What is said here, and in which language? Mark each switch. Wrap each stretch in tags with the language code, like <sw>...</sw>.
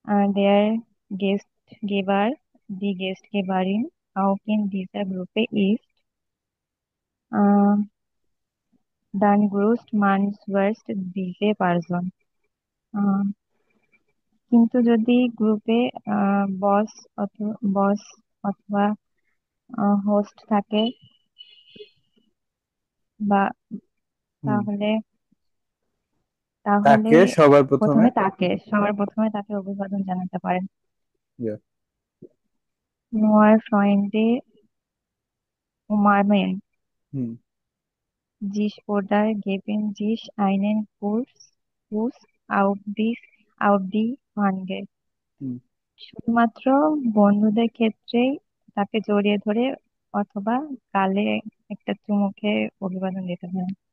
<de>der Gastgeber, die Gastgeberin auch in dieser Gruppe ist, äh, dann grüßt man zuerst diese Person.</de> <bn>আহ, কিন্তু যদি গ্রুপে বস অথবা host থাকে বা হুম। তাহলে তাহলে তাকে সবার প্রথমে, সবার প্রথমে তাকে অভিবাদন জানাতে পারেন।</bn> <en>yeah,</en> <de>নোয়ার ফ্রয়েন্ডে উমারমেন</de> <bn>হুম,</bn> <de>sich oder geben sich einen Kuss auf die Wange.</de> <bn>হুম, শুধুমাত্র বন্ধুদের ক্ষেত্রেই তাকে জড়িয়ে ধরে অথবা গালে একটা চুমুকে অভিবাদন দিতে পারেন।</bn>